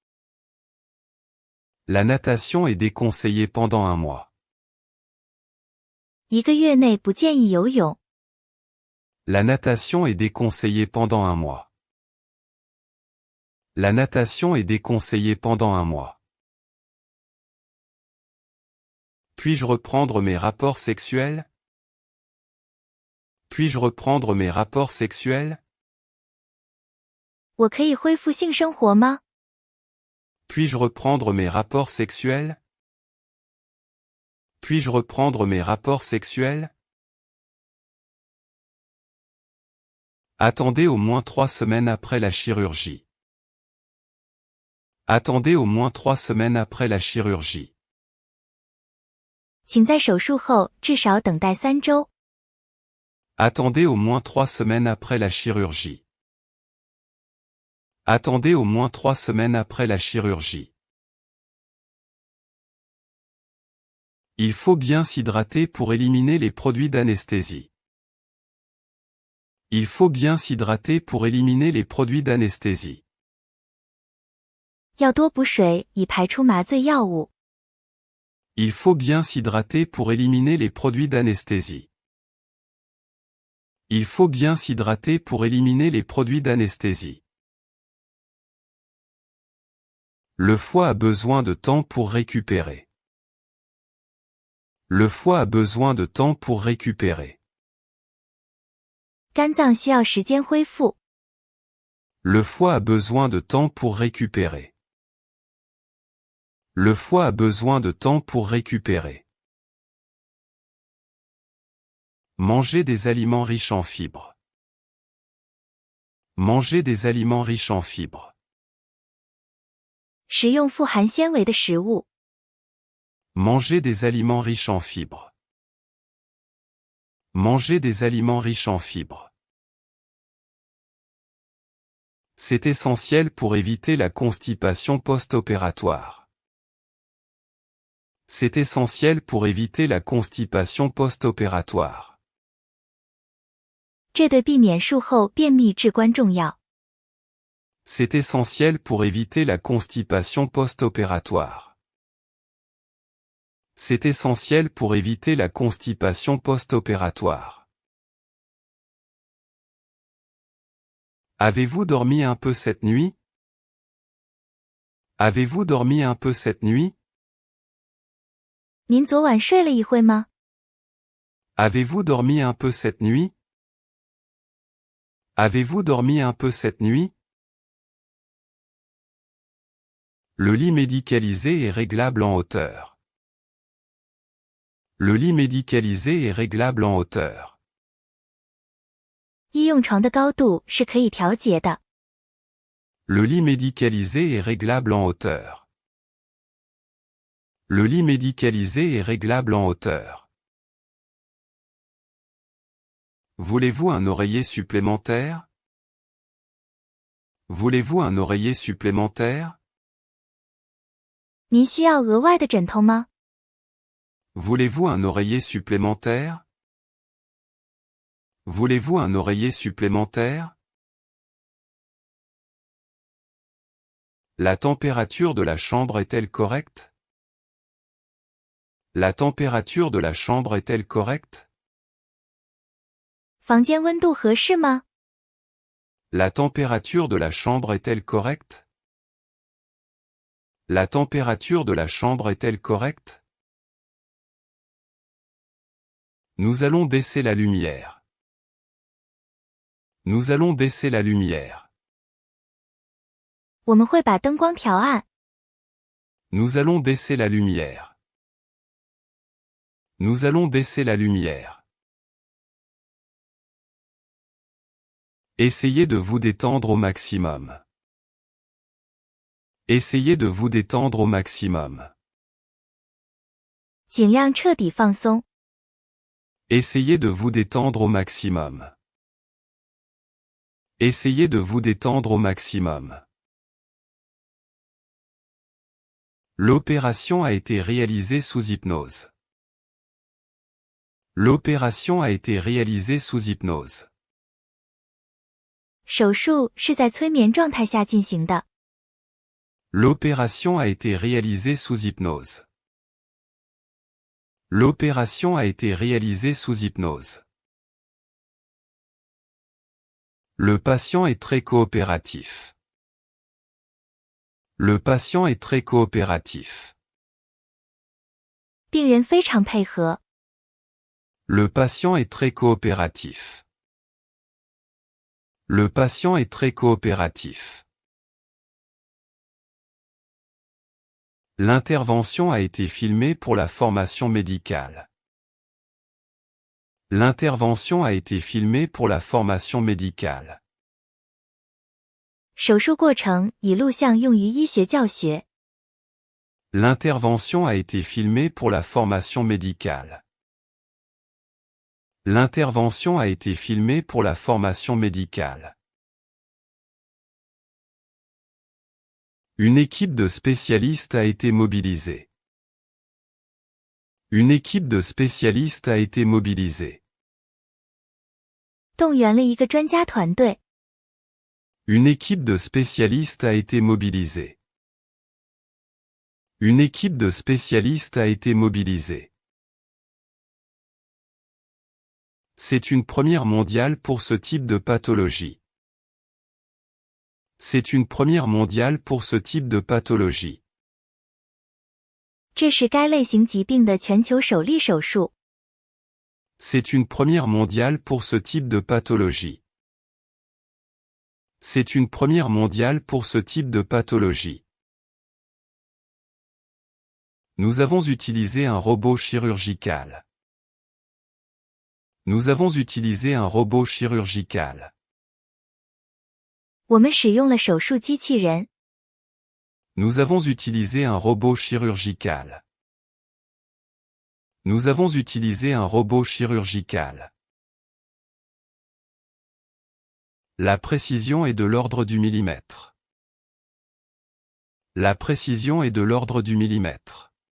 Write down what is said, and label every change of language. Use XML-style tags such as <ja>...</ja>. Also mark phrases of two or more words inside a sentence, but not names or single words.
<fr>La natation est déconseillée pendant 1 mois.</fr> <zh>1 个月内不建议游泳。</zh> <fr>La natation est déconseillée pendant 1 mois. La natation est déconseillée pendant 1 mois. Puis-je reprendre mes rapports sexuels? Puis-je reprendre mes rapports sexuels?</fr> <zh>我可以恢复性生活吗？</zh> <fr>Puis-je reprendre mes rapports sexuels? Puis-je reprendre mes rapports sexuels? Attendez au moins 3 semaines après la chirurgie. Attendez au moins 3 semaines après la chirurgie.</fr> <zh>请在手术后至少等待3周。</zh> <fr>Attendez au moins 3 semaines après la chirurgie. Attendez au moins 3 semaines après la chirurgie. Il faut bien s'hydrater pour éliminer les produits d'anesthésie. Il faut bien s'hydrater pour éliminer les produits d'anesthésie.</fr> <zh>要多补水以排出麻醉药物。</zh> <fr>Il faut bien s'hydrater pour éliminer les produits d'anesthésie. Il faut bien s'hydrater pour éliminer les produits d'anesthésie. Le foie a besoin de temps pour récupérer. Le foie a besoin de temps pour récupérer.</fr> <zh>肝脏需要时间恢复。</zh> <fr>Le foie a besoin de temps pour récupérer. Le foie a besoin de temps pour récupérer. Manger des aliments riches en fibres. Manger des aliments riches en fibres.</fr> <zh>食用富含纤维的食物。</zh> <fr>Manger des aliments riches en fibres. Manger des aliments riches en fibres. C'est essentiel pour éviter la constipation post-opératoire. C'est essentiel pour éviter la constipation post-opératoire.</fr> <zh>这对避免术后便秘至关重要。</zh> <fr>C'est essentiel pour éviter la constipation post-opératoire. C'est essentiel pour éviter la constipation post-opératoire. Avez-vous dormi un peu cette nuit? Avez-vous dormi un peu cette nuit?</fr> <zh>您昨晚睡了一会吗？</zh> <fr>Avez-vous dormi un peu cette nuit? Avez-vous dormi un peu cette nuit? Le lit médicalisé est réglable en hauteur. Le lit médicalisé est réglable en hauteur.</fr> <zh>医用床的高度是可以调节的。</zh> <fr>Le lit médicalisé est réglable en hauteur. Le lit médicalisé est réglable en hauteur. Voulez-vous un oreiller supplémentaire? Voulez-vous un oreiller supplémentaire?</fr> <zh>您需要额外的枕头吗？</zh> <fr>Voulez-vous un oreiller supplémentaire? Voulez-vous un oreiller supplémentaire? La température de la chambre est-elle correcte? La température de la chambre est-elle correcte?</fr> <zh>房间温度合适吗？</zh> <fr>La température de la chambre est-elle correcte? La température de la chambre est-elle correcte? Nous allons baisser la lumière. Nous allons baisser la lumière.</fr> <zh>我们会把灯光调暗。</zh> <fr>Nous allons baisser la lumière. Nous allons baisser la lumière. Essayez de vous détendre au maximum. Essayez de vous détendre au maximum.</fr> <zh>尽量彻底放松。</zh> <fr>Essayez de vous détendre au maximum. Essayez de vous détendre au maximum. L'opération a été réalisée sous hypnose. L'opération a été réalisée sous hypnose.</fr> <zh>手术是在催眠状态下进行的。</zh> <fr>L'opération a été réalisée sous hypnose. L'opération a été réalisée sous hypnose. Le patient est très coopératif. Le patient est très coopératif.</fr> <zh>病人非常配合。</zh> <fr>Le patient est très coopératif. Le patient est très coopératif. L'intervention a été filmée pour la formation médicale. L'intervention a été filmée pour la formation médicale.</fr> <zh>手术过程以录像用于医学教学。</zh> <fr>L'intervention a été filmée pour la formation médicale. L'intervention a été filmée pour la formation médicale. Une équipe de spécialistes a été mobilisée. Une équipe de spécialistes a été mobilisée.</fr> <zh>动员了一个专家团队。</zh> <fr>Une équipe de spécialistes a été mobilisée. Une équipe de spécialistes a été mobilisée. C'est une première mondiale pour ce type de pathologie. C'est une première mondiale pour ce type de pathologie.</fr> <zh>这是该类型疾病的全球首例手术。</zh> <fr>C'est une première mondiale pour ce type de pathologie. C'est une première mondiale pour ce type de pathologie. Nous avons utilisé un robot chirurgical. Nous avons utilisé un robot chirurgical.</fr> <zh>我们使用了手术机器人。</zh> <fr>Nous avons utilisé un robot chirurgical. Nous avons utilisé un robot chirurgical. La précision est de l'ordre du millimètre. La précision est de l'ordre du millimètre.</fr>